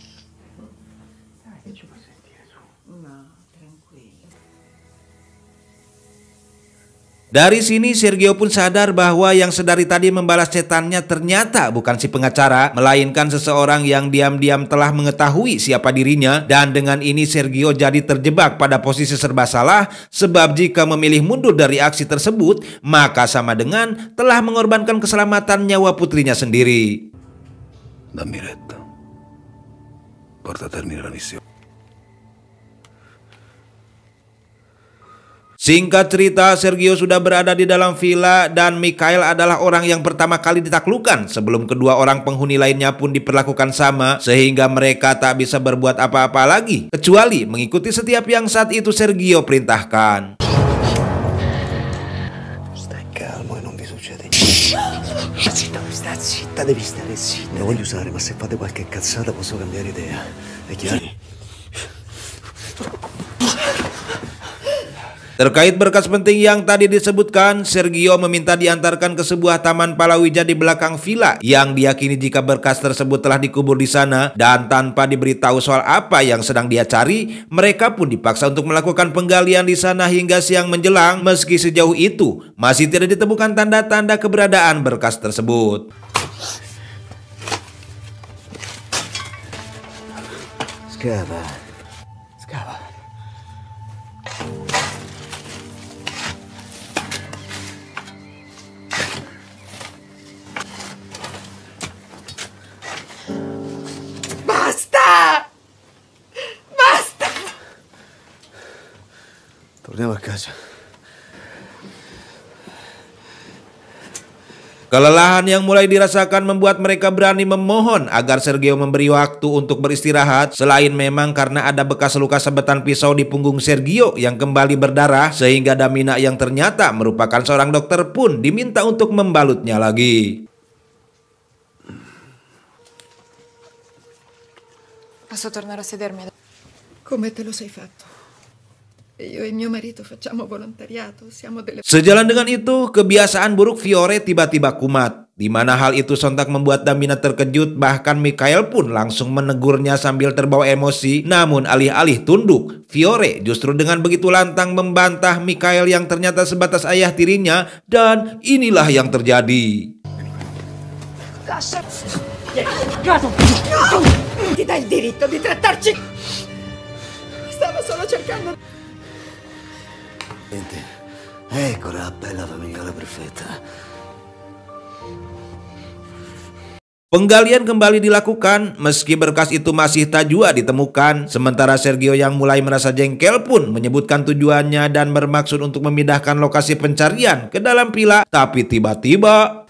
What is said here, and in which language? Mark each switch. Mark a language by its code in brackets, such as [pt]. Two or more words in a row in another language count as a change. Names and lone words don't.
[id] Dari sini Sergio pun sadar bahwa yang sedari tadi membalas chatannya ternyata bukan si pengacara, melainkan seseorang yang diam-diam telah mengetahui siapa dirinya. Dan dengan ini Sergio jadi terjebak pada posisi serba salah, sebab jika memilih mundur dari aksi tersebut, maka sama dengan telah mengorbankan keselamatan nyawa putrinya sendiri. [it] Dammi retta. Porta a termine la missione. [id] Singkat cerita, Sergio sudah berada di dalam villa dan Mikhail adalah orang yang pertama kali ditaklukkan sebelum kedua orang penghuni lainnya pun diperlakukan sama, sehingga mereka tak bisa berbuat apa-apa lagi kecuali mengikuti setiap yang saat itu Sergio perintahkan. [it] Stai calmo e non vi succede niente. Sta zitta, devi stare zitta. Lo voglio usare, ma se fate qualche cazzata posso cambiare idea. È chiaro? [id] Terkait berkas penting yang tadi disebutkan, Sergio meminta diantarkan ke sebuah taman palawija di belakang villa yang diyakini jika berkas tersebut telah dikubur di sana, dan tanpa diberitahu soal apa yang sedang dia cari, mereka pun dipaksa untuk melakukan penggalian di sana hingga siang menjelang. Meski sejauh itu masih tidak ditemukan tanda-tanda keberadaan berkas tersebut. [it] Scava. Scava. Basta! Basta! Torniamo a casa. [id] Kelelahan yang mulai dirasakan membuat mereka berani memohon agar Sergio memberi waktu untuk beristirahat. Selain memang karena ada bekas luka sabetan pisau di punggung Sergio yang kembali berdarah, sehingga Damina yang ternyata merupakan seorang dokter pun diminta untuk membalutnya lagi. [it] Posso tornare a sedermi? Come te lo sei fatto? Io e mio marito facciamo volontariato, siamo delle... [id] Sejalan dengan itu, kebiasaan buruk Fiore tiba-tiba kumat, di mana hal itu sontak membuat Damina terkejut. Bahkan Mikhail pun langsung menegurnya sambil terbawa emosi. Namun alih-alih tunduk, Fiore justru dengan begitu lantang membantah Mikhail yang ternyata sebatas ayah tirinya. Dan inilah yang terjadi. [it] Ti dai il diritto di trattarci! Stavo solo cercando... Eccola, bella famigliola perfetta. [id] Penggalian kembali dilakukan meski berkas itu masih tak jua ditemukan. Sementara Sergio yang mulai merasa jengkel pun menyebutkan tujuannya dan bermaksud untuk memindahkan lokasi pencarian ke dalam villa. Tapi tiba-tiba...